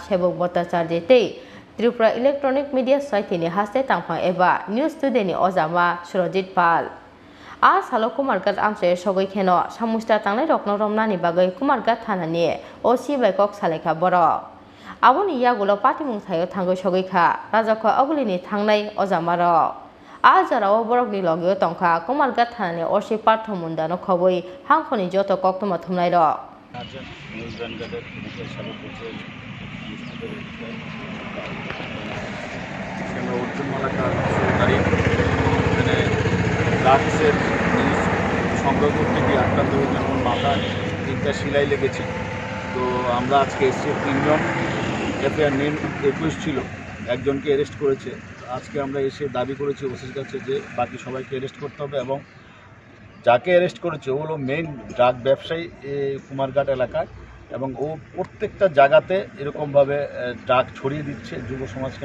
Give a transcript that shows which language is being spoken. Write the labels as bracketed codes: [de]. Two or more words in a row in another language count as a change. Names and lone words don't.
[trp] sebok botacharji tei Tripura Electronic Media Society ni haste tangphang eba News Today ni ojama Surojit Pal a salo kumargat amse sogoi kheno samustra tangnai rokno romnani bagai kumargat thanani osi bai kok salekha borok aboni yagulo patimung thayo thangoi sogoi kha rajakho agulini thangnai ojama rok a jarao borokni logio tongkha kumargat thanani osi parthom mundano khoboi hangkhoni joto Koktwma Thumnai rok [bn] Arjun News Vanguard Arjun Malakar সরকারি এখানে ড্রাগসের নিউজ সংগ্রহ করতে গিয়ে আক্রান্ত হয়েছেন এবং মাথায় তিনটা সেলাই লেগেছে তো আমরা আজকে এসছি তিনজন এফআইআর নেম 21 ছিল একজনকে অ্যারেস্ট করেছে আজকে আমরা এসে দাবি করেছি ওসির কাছে যে বাকি সবাইকে অ্যারেস্ট করতে হবে এবং যাকে অ্যারেস্ট করেছে ও হলো [en] main drug [bn] ব্যবসায়ী কুমারঘাট এলাকায় এবং ও প্রত্যেকটা জায়গাতে এরকমভাবে ড্রাগ ছড়িয়ে দিচ্ছে যুব সমাজকে